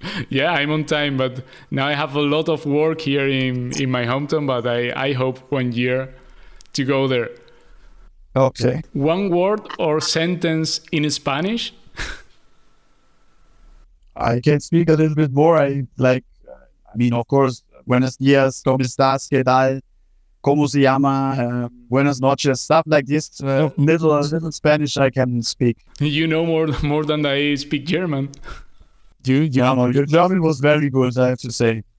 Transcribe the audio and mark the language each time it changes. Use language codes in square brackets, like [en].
[en] Yeah, I'm on time, but now I have a lot of work here in my hometown, but I hope one year to go there. Okay. One word or sentence in Spanish? I can speak a little bit more. Of course, [es] buenos días, ¿cómo estás? ¿Qué tal? ¿Cómo se llama? Buenas noches, [en] stuff like this. Little Spanish I can speak. You know more than I speak German. Your German was very good, I have to say.